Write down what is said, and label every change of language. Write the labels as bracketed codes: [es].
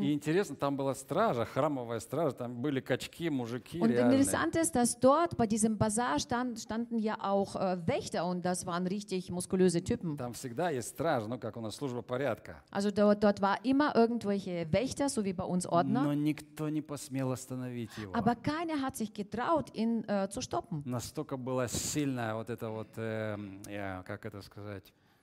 [ru] И интересно, там была стража, храмовая стража, там были качки, мужики. [de] Und interessant ist, dass dort bei diesem Bazar standen ja auch Wächter und das waren richtig muskulöse Typen. [ru] Там всегда есть стража, ну как у нас служба порядка. [de] Also dort war immer irgendwelche Wächter, so wie bei uns Ordner. [ru] Но никто не посмел остановить его. [de] Aber keiner hat sich getraut, ihn zu stoppen. [ru] Настолько была сильная вот эта вот, как это сказать?